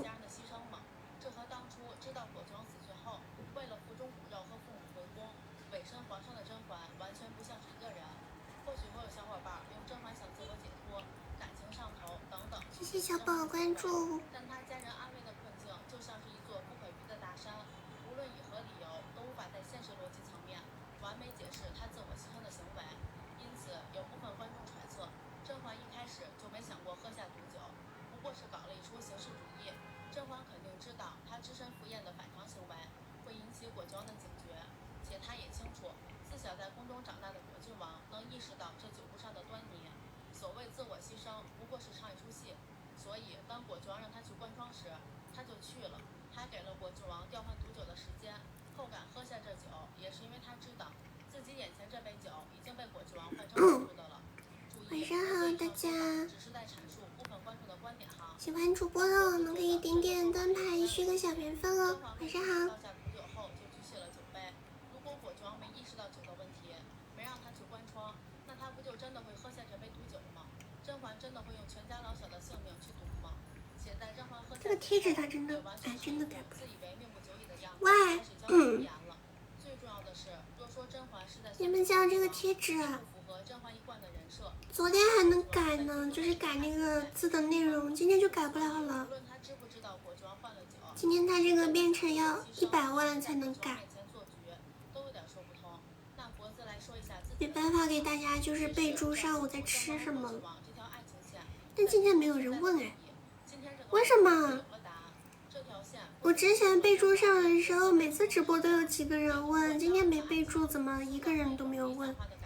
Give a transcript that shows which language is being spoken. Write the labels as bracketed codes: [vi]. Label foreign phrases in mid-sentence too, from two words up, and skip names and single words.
[zh] 這和當初知道果郡王死去後，為了腹中骨肉和父母回宮，委身皇上的甄嬛完全不像是一個人。或許會有小伙伴用甄嬛想自我解脫、感情上頭等等。謝謝小寶關注。但他家人安慰的困境就像是一座不可逾的大山，無論以何理由都無法在現實邏輯層面完美解釋他自我犧牲的行為。因此，有部分觀眾揣測，甄嬛一開始就沒想過喝下毒酒，不過是搞了一出形式主義。甄嬛肯定知道她只身赴宴的反常行為會引起果郡王的警覺，且她也清楚自小在宮中長大的果郡王能意識到這酒壺上的端倪。所謂自我犧牲不過是唱一出戲，所以當果郡王讓他去關窗時，他就去了，還給了果郡王調換毒酒的時間。後敢喝下這酒，也是因為他知道自己眼前這杯酒已經被果郡王換成毒的了。晚上好，大家。只是在闡述部分觀眾的觀點哈。喜歡主播的我們可以點點燈牌續個小緣分哦。晚上好。倒下毒酒後就舉起了酒杯。如果果郡王沒意識到酒的問題，沒讓他去關窗，那他不就真的會喝下這杯毒酒嗎？甄嬛真的會用全家老小的性命去賭嗎？且在甄嬛喝下這個貼紙它真的，真的改不了。自以為命不久矣的樣子，喂，最重要的是，若說甄嬛是在你們家這個貼紙啊，昨天還能改呢，就是改那個字的內容，今天就改不了了。今天他這個變成要100萬才能改。沒辦法給大家就是備註上我在吃什麼，但今天沒有人問哎，為什麼？我之前備註上的時候，每次直播都有幾個人問，今天沒備註，怎麼一個人都沒有問？